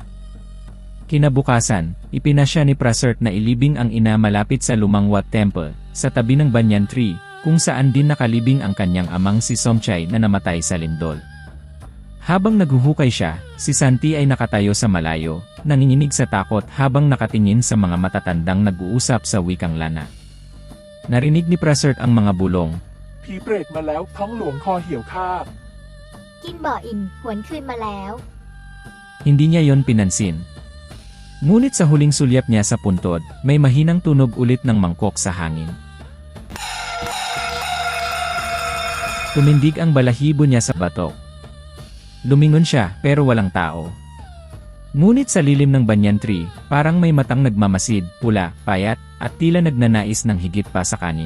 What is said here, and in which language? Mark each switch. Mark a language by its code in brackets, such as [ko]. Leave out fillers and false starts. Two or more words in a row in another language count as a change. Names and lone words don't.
[tl] Kinabukasan, ipinasya ni Prasert na ilibing ang ina malapit sa lumang Wat Temple, sa tabi ng [en] banyan tree, [tl] kung saan din nakalibing ang kanyang amang si Somchay na namatay sa lindol. Habang naghuhukay siya, si Santi ay nakatayo sa malayo, nanginginig sa takot habang nakatingin sa mga matatandang nag-uusap sa wikang Lana. Narinig ni Prasert ang mga bulong. [th] ผีเปรตมาแล้วท้องหลวงคอเหี่ยวข้า กินบ่ออิ่มหวนคืนมาแล้ว [tl] Hindi niya yon pinansin. Ngunit sa huling sulyap niya sa puntod, may mahinang tunog ulit ng mangkok sa hangin. Tumindig ang balahibo niya sa batok. Lumingon siya, pero walang tao. Ngunit sa lilim ng [en] banyan tree, [tl] parang may matang nagmamasid, pula, payat, at tila nagnanais ng higit pa sa kanin.